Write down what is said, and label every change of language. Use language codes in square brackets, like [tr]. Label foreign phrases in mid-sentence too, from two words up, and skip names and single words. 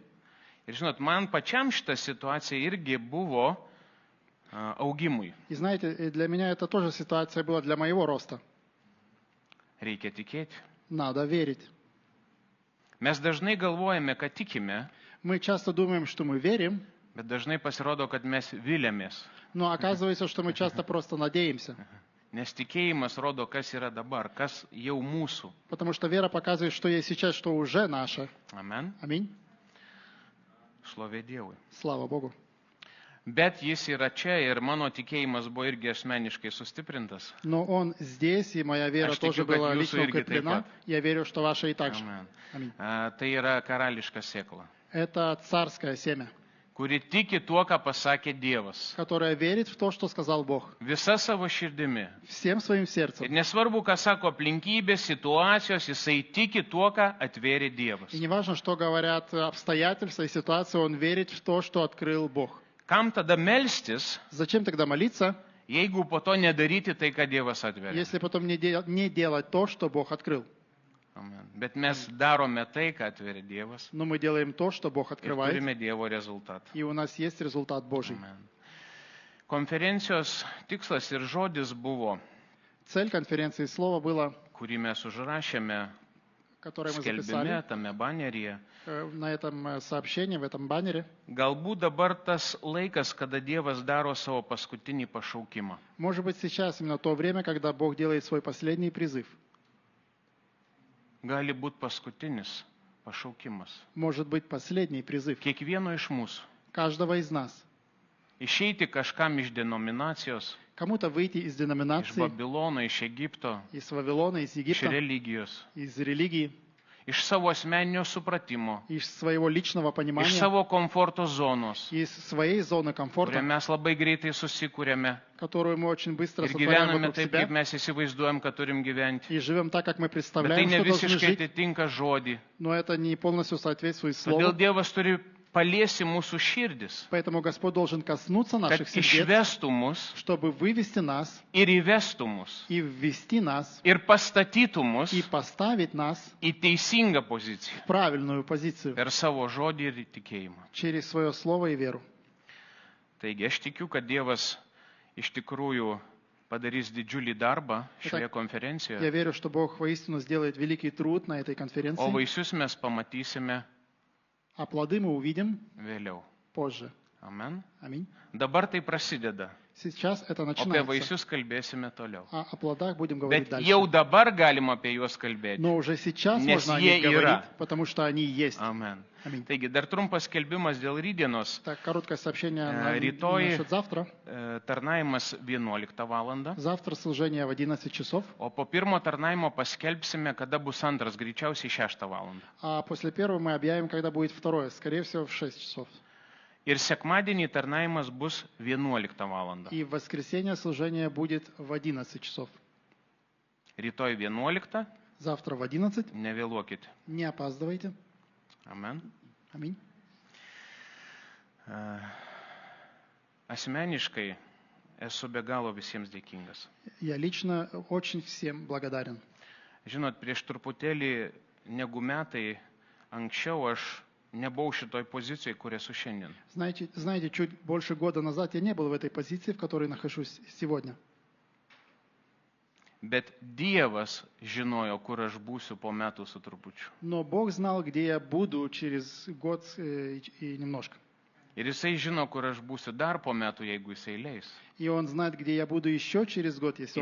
[lt] Ir žinot, man pačiam šitą situaciją irgi buvo augimui. [ru] И знаете, для меня это тоже ситуация была для моего роста. [lt] Reikia tikėti. [ru] Надо верить. [lt] Mes dažnai galvojame, kad tikime, [ru] Мы часто думаем, что мы верим, [lt] bet dažnai pasirodo, kad mes vilėmės. [ru] но оказывается, что мы часто просто надеемся. [lt] Nes tikėjimas rodo, kas yra dabar, kas jau mūsų. [ru] Потому что вера показывает, что есть сейчас, что уже наше. [lt] Amen. [ru] Аминь. [lt] Šlovė Dievui. [ru] Слава Богу. [lt] Bet jis yra čia ir mano tikėjimas buvo irgi asmeniškai sustiprintas. [ru] Но Он здесь, и моя вера [lt] Aš [ru] тоже [lt] tikiu, kad [ru] была [lt] jūsų [ru] лично [lt] irgi taip [ru] укреплена. [lt] pat. [ru] Я верю, что ваша и так же. [lt] Amen. [ru] Аминь. [lt] Tai yra karališka sėkla, [ru] Это царское семя, [lt] kuri tiki tuo, ką pasakė Dievas. [ru] которое верит в то, что сказал Бог. [lt] Visa savo širdimi. [ru] Всем своим [lt] Ir [ru] сердцем. [lt] nesvarbu, ką sako aplinkybės, situacijos, jisai tiki tuo, ką atvėrė Dievas. [ru] И не важно, что говорят обстоятельства и ситуация, он верит в то, что открыл Бог. [lt] Kam tada melstis, [ru] Зачем тогда молиться, [lt] jeigu po to nedaryti tai, ką Dievas atverė? [ru] если потом не делать то, что Бог открыл? [lt] Amen. Bet mes darome tai, ką atverė Dievas. [ru] Но мы делаем то, что Бог [lt] Ir [ru] открывает, [lt] turime Dievo rezultatą. [ru] и у нас есть результат Божий. [lt] Amen. Konferencijos tikslas ir žodis buvo, [ru] Цель конференции слова было, [lt] kurį mes užrašėme [ru] которое мы [lt] skelbime, [ru] записали [lt] tame baneryje. [ru] на этом сообщении, в этом баннере. [lt] Galbūt dabar tas laikas, kada Dievas daro savo paskutinį pašaukimą. [ru] Может быть, сейчас именно то время, когда Бог делает свой последний призыв. [lt] Gali būti paskutinis pašaukimas. [ru] Может быть, последний призыв [lt] Kiekvieno iš mūsų. [ru] каждого из нас. [lt] Išeiti kažkam iš denominacijos, [ru] Кому-то выйти из [lt] iš [ru] деноминации, [lt] Babilono, iš Egipto, [ru] из Вавилона, из [lt] iš [ru] Египта, [lt] religijos [ru] из религии, [lt] iš savo asmeninio supratimo, [ru] из своего личного [lt] iš [ru] понимания, [lt] savo komforto zonos, [ru] из своей зоны [lt] kurią [ru] комфорта, [lt] mes labai greitai susikūrėme [ru] которую мы очень быстро [lt] ir [ru] сотворяем [lt] gyvename [ru] вокруг [lt] taip, [ru] себя, [lt] kaip mes įsivaizduojam, kad turim gyventi. [ru] и живем так, как мы [lt] Bet tai [ru] представляем, [lt] ne [ru] что должны [lt] visiškai [ru] жить, [lt] atitinka žodį. [ru] но это не полностью соответствует [lt] Todėl [ru] Слову. [lt] Dievas turi paliesti mūsų širdis, [ru] Поэтому Господь должен коснуться [lt] kad [ru] наших сердец, [lt] išvestų mus [ru] чтобы вывести нас [lt] ir įvestų mus [ru] и ввести нас [lt] ir pastatytų mus [ru] и поставить нас [lt] į teisingą poziciją [ru] в правильную позицию [lt] per savo žodį ir tikėjimą. [ru] через свое Слово и веру. [lt] Taigi aš tikiu, kad Dievas iš tikrųjų padarys didžiulį darbą šioje [ru] Я [lt] konferencijoje, [ru] верю, что Бог воистину сделает великий труд на этой [lt] o [ru] конференции, [lt] vaisius mes pamatysime [ru] а плоды мы увидим [lt] vėliau. [ru] позже. [lt] Amen. [ru] Аминь. [lt] Dabar tai prasideda, [ru] Сейчас это [lt] o apie [ru] начинается, [lt] vaisius kalbėsime toliau. [ru] а о плодах будем говорить [lt] Bet jau [ru] дальше. [lt] dabar galima apie juos kalbėti. [ru] Но уже сейчас [lt] Nes [ru] можно о [lt] jie [ru] них говорить, [lt] yra. [ru] потому что они есть. [lt] Amen. [ru] Аминь. [lt] Taigi dar trumpas skelbimas dėl rydienos. [ru] Так, короткое сообщение [lt] Rytoj [ru] насчет завтра. [lt] tarnavimas 11 val. [ru] Завтра служение в 11 часов, [lt] O po pirmo tarnaimo paskelbsime, kada bus antras, greičiausiai 6 val. [ru] а после первого мы объявим, когда будет второе, скорее всего, в 6 часов. [lt] Ir sekmadienį tarnavimas bus 11 val. [ru] И в воскресенье служение будет в 11 часов. [lt] Rytoj 11, [ru] Завтра в 11. [lt] nevėluokit. [ru] Не опаздывайте. [lt] Amen. [ru] Аминь. [lt] Asmeniškai esu be galo visiems dėkingas. [ru] Я лично очень всем благодарен. [lt] Žinot, prieš truputėlį negu metai anksčiau aš nebuvau šitoj pozicijoje, kur esu šiandien. [ru] Знаете, чуть больше года назад я не был в этой позиции, в которой нахожусь сегодня. [lt] Bet Dievas žinojo, kur aš būsiu po metų su trupučiu. [ru] Но Бог знал, где я буду через год и немножко. [lt] Ir Jisai žino, kur aš būsiu dar po metų, jeigu Jisai leis. [ru] И Он знает, где я буду еще через год, если Он